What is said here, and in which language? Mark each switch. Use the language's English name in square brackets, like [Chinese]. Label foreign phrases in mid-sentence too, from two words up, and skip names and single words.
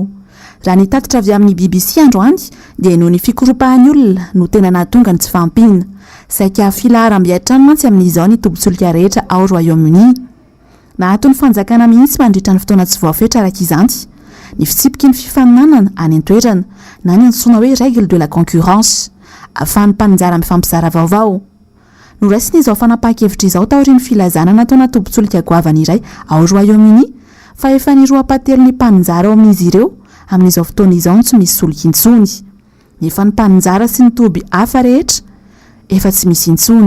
[Malagasy] Raha nitatitra avy amin'ny BBC androany dia noho ny fikoropahan'ny olona no tena nahatonga ny tsy fahampiana. Saika filaharam-be hatrany mantsy amin'izao ny tombotsolika rehetra ao Royaume-Uni. Nahaton'ny fanjakana mihitsy mandritra ny fotoana tsy voafetra araka izany. Ny fitsipiky ny fifaninanana any an-toerana na ny antsoina hoe [French] règle de la concurrence [Malagasy] ahafahan'ny mpanjara mifampizara vaovao. Noraisina izao fanapahan-kevitra izao taorian'ny filazana nataona tombotsolika goavana iray ao Royaume-Uni fa efa niroapatelo ny mpanjara ao amin'izy ireo amin'izao fotoana izao tsy misy solika intsony. Nefa ny mpanjara sy ny toby hafa rehetra efa tsy misy intsony.